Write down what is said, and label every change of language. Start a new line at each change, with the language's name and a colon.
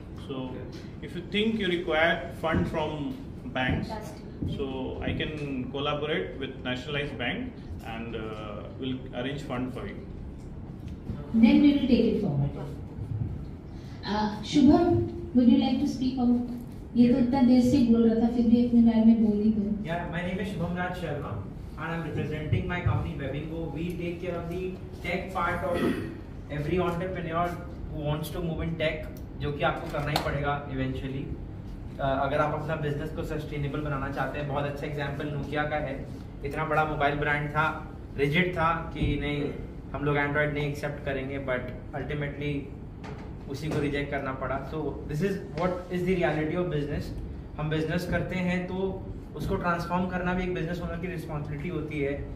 English: So if you think you require fund from banks, so I can collaborate with nationalized bank and will arrange fund for you. Then we will take it forward. Shubham, would you like to speak out?
Hindi: ये तो इतना देर से बोल रहा था, फिर भी अपने बारे में बोल ही दो।
English: Yeah, my name is Shubham Raj Sharma and I'm representing my company Webingo. We take care of the tech part of every entrepreneur who wants to move in tech,
Hindi: जो कि आपको करना ही पड़ेगा
English: eventually.
Hindi: अगर आप अपना बिजनेस को
English: sustainable
Hindi: बनाना चाहते हैं, बहुत अच्छा
English: example
Hindi: नोकिया का है। इतना बड़ा मोबाइल ब्रांड था,
English: rigid
Hindi: था कि नहीं हम लोग एंड्रॉयड नहीं एक्सेप्ट करेंगे,
English: but ultimately
Hindi: उसी को रिजेक्ट करना पड़ा।
English: So this is what is the reality of business.
Hindi: हम बिजनेस करते हैं तो उसको
English: transform
Hindi: करना भी एक बिजनेस ओनर की
English: responsibility
Hindi: होती है।